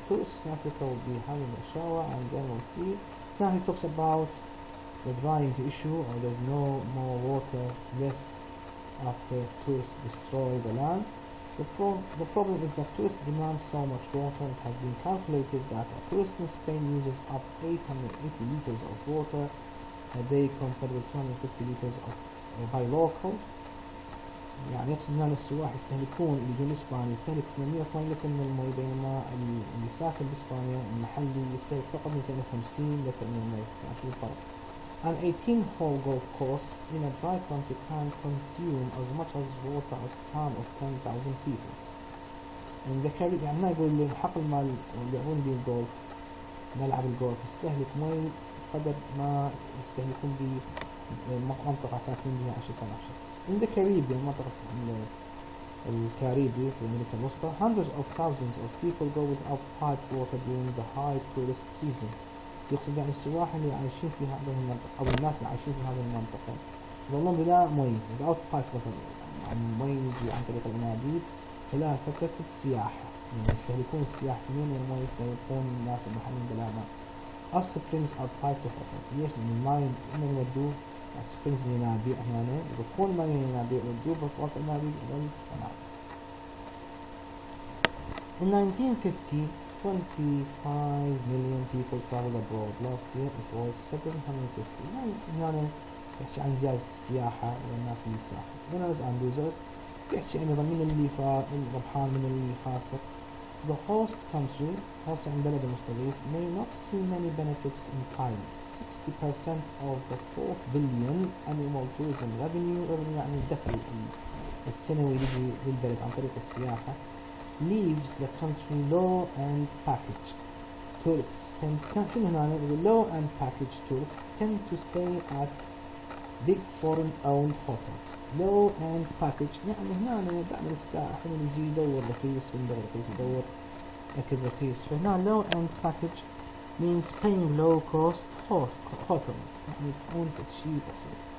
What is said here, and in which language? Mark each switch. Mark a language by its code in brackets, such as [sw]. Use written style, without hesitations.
[en] Tourists in Africa will be having a shower and then we'll see. Now he talks about the drying issue, or there's no more water left after tourists destroy the land. The problem is that tourists demand so much water. It has been calculated that a tourist in Spain uses up 880 liters of water a day compared with 250 liters by local. [ar] يعني يقصد هنا السواح يستهلكون اللي يجون اسبانيا يستهلك 880 لتر من المي، بينما اللي ساكن باسبانيا المحلي يستهلك فقط 250 لتر من المي. يعني شو الفرق؟ [en] An 18-hole golf course in a dry country can consume as much as water as a town of 10,000 people. In the Caribbean [ar] يعني هنا يقول الحقل مال اللي يلعبون به الجولف، ملعب الجولف يستهلك مي قدر ما يستهلكون بمنطقة ساكنين بها 10,000 شخص. [en] In the Caribbean [ar] منطقة الكاريبي في أمريكا الوسطى [en] hundreds of thousands of people go without piped water during the high tourist season. [ar] يقصد يعني السواح اللي عايشين في هذه المنطقة أو الناس اللي عايشين في هذه المنطقة يظلون بلا مي [en] without piped water، [ar] يعني مي يجي عن طريق الأنابيب خلال فترة السياحة، يعني يستهلكون السياح كمية من المي يستهلكون الناس المحلين بلا ماء. [en] As springs are piped to hotels. [ar] ليش؟ لأن الماء إما يودوه springs الينابيع هنا يضخون ماء من الينابيع يودوه بس الينابيع إلى القناة. [en] In 1950, 25 million people traveled abroad. Last year it was 750. [ar] يعني هنا يحكي عن زيادة السياحة والناس اللي يسافروا. [en] Winners and losers [ar] يحكي أيضا من اللي ربحان من اللي خاسر. [en] The host country, host [ar] يعني البلد المستضيف, [en] may not see many benefits in kind. 60% of the 4 billion annual tourism revenue [ar] يعني الدخل السنوي يجي للبلد عن طريق السياحة [en] leaves the country low and package tourists tend low and package tourists tend to stay at big foreign owned hotels. low end package [ar] يعني هنا دائما السائح من يجي يدور رخيص فندق رخيص يدور أكل رخيص. فهنا [en] low end package means paying low cost hotels [ar] يعني تكون شيء بسيط.